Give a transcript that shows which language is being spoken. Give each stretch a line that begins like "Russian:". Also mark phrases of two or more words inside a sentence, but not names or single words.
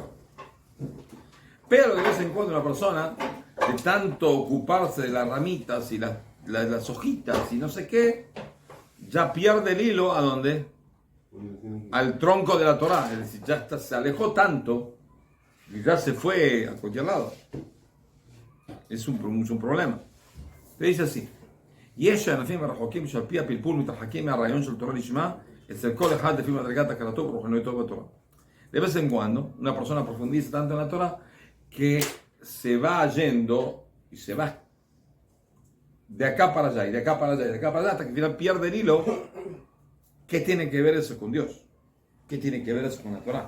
Spanish: Pero de vez en cuando una persona, de tanto ocuparse de las ramitas y las hojitas y no sé qué, ya pierde el hilo. ¿A dónde? al tronco de la Torah, es decir, se alejó tanto y ya se fue a cualquier lado. Es un problema. Te dice así,
Hebrew: יש ענפים הרחוקים שעל פי הפלפול מתרחקים מהרעיון של תורה לשמה אצל כל אחד לפי מדרגת הכרתו ורוחניותו בתורה.
Spanish: De vez en cuando, una persona profundiza tanto en la Torah que se va yendo y se va de acá para allá y de acá para allá y de acá para allá hasta que al final pierde el hilo. ¿Qué tiene que ver eso con Dios? ¿Qué tiene que ver eso con la Torah?